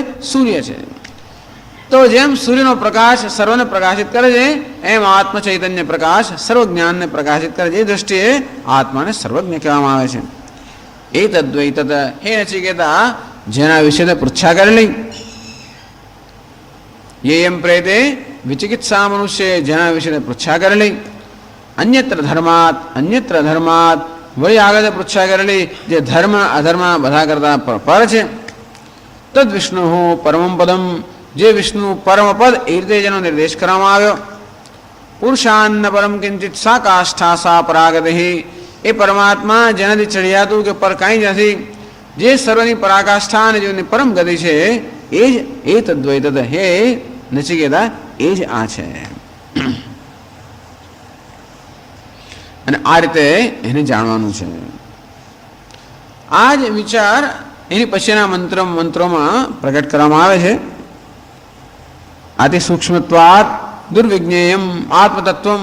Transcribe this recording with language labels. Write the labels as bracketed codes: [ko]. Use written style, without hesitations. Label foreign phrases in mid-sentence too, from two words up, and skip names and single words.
[gu] સૂર્ય છે. તો જેમ સૂર્યનો પ્રકાશ સર્વને પ્રકાશિત કરે છે એમ આત્મ ચૈતન્ય પ્રકાશ સર્વ જ્ઞાનને પ્રકાશિત કરે છે. એ દ્રષ્ટિએ આત્માને સર્વજ્ઞ કહેવામાં આવે છે. એ [sa] તદ્વૈ તદ. [gu] હે નચિકેતા, જેના વિશે પૃચ્છા કરેલી. [sa] ये एम प्रेते विचिकित्सा मनुष्य [gu] જેના વિષય પૃચ્છા કરેલી. [sa] अन्यत्र धर्मात [gu] વહી આગે પૃચ્છા કરેલી જે ધર્મ અધર્મ બધા કરતા પર છે. [sa] तद विष्णु परम पदम. [gu] જે વિષ્ણુ પરમ પદ એ રીતે જેનો નિર્દેશ કરવામાં આવ્યો. [sa] पुरुषान्न परम किंचित सा काष्ठा सा परागति. [gu] એ પરમાત્મા જેનાથી ચઢિયાતું કે પર કાંઈ નથી, જે સર્વની પરાકાષ્ઠા અને જેની પરમ ગતિ છે એ જ ए [sa] तद्वै तद. [gu] હે નચિકેતા, એ જ આ છે. અને આ રીતે એને જાણવાનું છે. આ જ વિચાર એની પછીના મંત્રોમાં પ્રગટ કરવામાં આવે છે. [sa] આથી સૂક્ષ્મત્વાત દુર્વિજ્ઞેયમ આત્મતત્વમ.